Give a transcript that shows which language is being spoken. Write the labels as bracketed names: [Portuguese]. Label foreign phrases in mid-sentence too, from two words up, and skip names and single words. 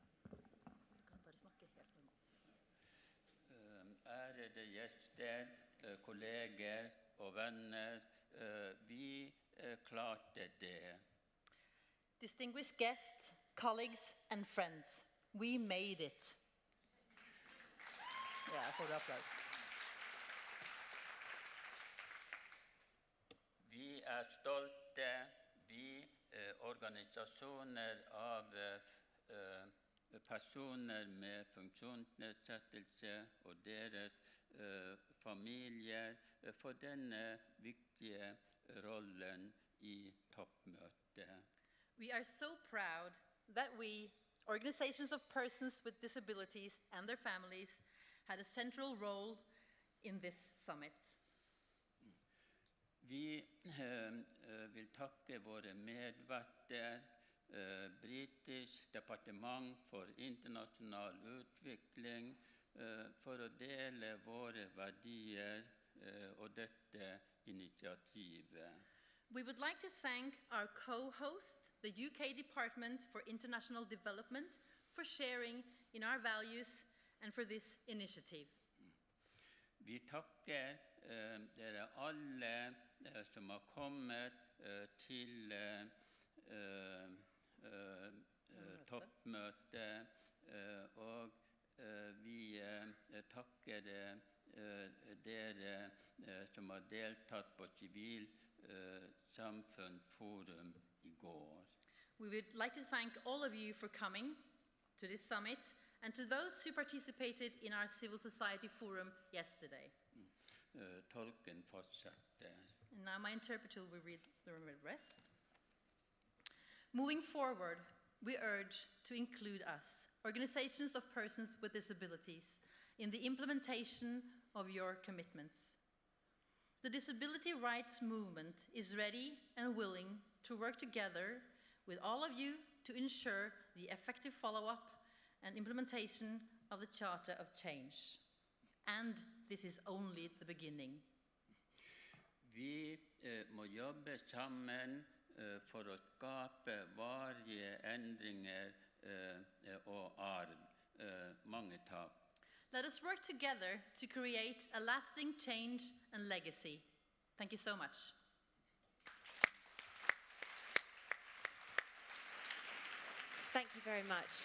[Norwegian] Ærede gjester, kolleger og venner. Vi klarte det. [English] Distinguished guests, colleagues and friends, we made it. Yeah, for the applause. [Norwegian] Vi stolte, vi organisasjoner av personer med funksjonsnedsettelse og deres familier for denne viktige rollen i toppmøtet. [English] We are so proud that we, organizations of persons with disabilities and their families, had a central role in this summit. [Norwegian] Vi vil takke våre medverter, Britisk departement for internasjonal utvikling, for å dele våre verdier og dette initiativet. [English] We would like to thank our co-host, the UK Department for International Development, for sharing in our values and for this initiative. [Norwegian] Vi takker dere alle som har kommet til toppmøtet, og vi takker dere som har deltatt på Sivilsamfunnsforum i går. [English] We would like to thank all of you for coming to this summit and to those who participated in our civil society forum yesterday. [Norwegian] Tolken fortsetter. [English] And now my interpreter will read the rest. Moving forward, we urge to include us, organizations of persons with disabilities, in the implementation of your commitments. The disability rights movement is ready and willing to work together with all of you to ensure the effective follow-up and implementation of the Charter of Change. And this is only the beginning. [Norwegian] Vi må jobbe sammen for å skape varige endringer og arv. Mange takk. [English] Let us work together to create a lasting change and legacy. Thank you so much. Thank you very much.